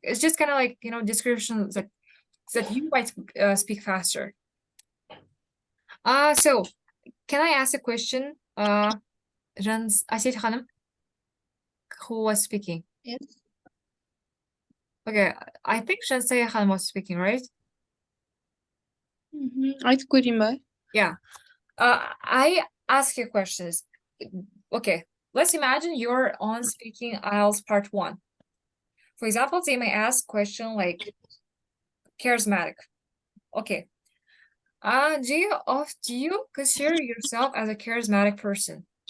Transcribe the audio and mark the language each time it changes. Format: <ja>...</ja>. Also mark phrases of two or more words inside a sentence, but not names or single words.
<en>It's just kind of like descriptions that you might speak faster. So can I ask a question? Asiyet Hanım, who was speaking? Yes. Okay, I think Shansaya Hanım was speaking, right?</en> <kk>Айтып көрейін ба?</kk> <en>Yeah. I ask you questions. Okay, let's imagine you're on speaking IELTS part 1. For example, they may ask question like charismatic. Okay. Do you consider yourself as a charismatic person?</en>